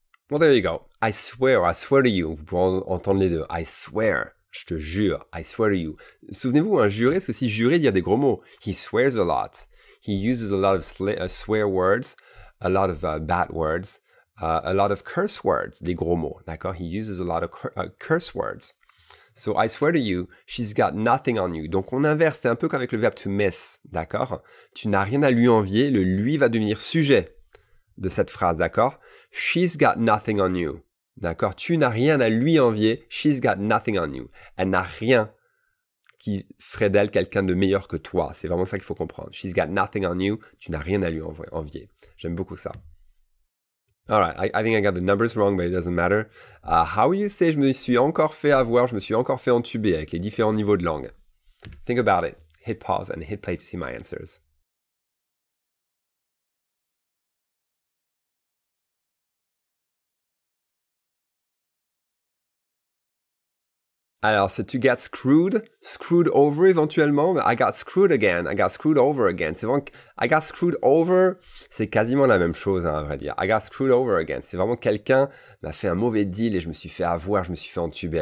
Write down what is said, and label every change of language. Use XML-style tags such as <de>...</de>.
<en>Well, there you go. I swear to you.</en> <fr>Vous pourrez entendre les deux.</fr> <en>I swear.</en> <fr>Je te jure.</fr> <en>I swear to you.</en> <fr>Souvenez-vous, un jurer, c'est aussi jurer, dire des gros mots.</fr> <en>He swears a lot. He uses a lot of swear words, a lot of bad words, a lot of curse words,</en> <fr>des gros mots. D'accord?</fr> <en>He uses a lot of curse words. So, I swear to you, she's got nothing on you.</en> <fr>Donc, on inverse. C'est un peu comme avec le verbe to miss. D'accord? Tu n'as rien à lui envier. Le lui va devenir sujet de cette phrase. D'accord?</fr> <en>She's got nothing on you.</en> <fr>D'accord? Tu n'as rien à lui envier.</fr> <en>She's got nothing on you.</en> <fr>Elle n'a rien qui ferait d'elle quelqu'un de meilleur que toi. C'est vraiment ça qu'il faut comprendre.</fr> <en>She's got nothing on you.</en> <fr>Tu n'as rien à lui envier. J'aime beaucoup ça.</fr> <en>Alright, I think I got the numbers wrong, but it doesn't matter. How will you say</en> <fr>je me suis encore fait avoir, je me suis encore fait entuber avec les différents niveaux de langue?</fr> <en>Think about it. Hit pause and hit play to see my answers.</en> <fr>Alors, c'est</fr> <en>to get screwed over</en> <fr>éventuellement, mais</fr> <en>I got screwed again, I got screwed over again.</en> <fr>C'est vraiment, I got screwed over, c'est quasiment la même chose, hein, à vrai dire.</fr> <en>I got screwed over again.</en> <fr>C'est vraiment quelqu'un m'a fait un mauvais deal et je me suis fait avoir, je me suis fait entuber.</fr>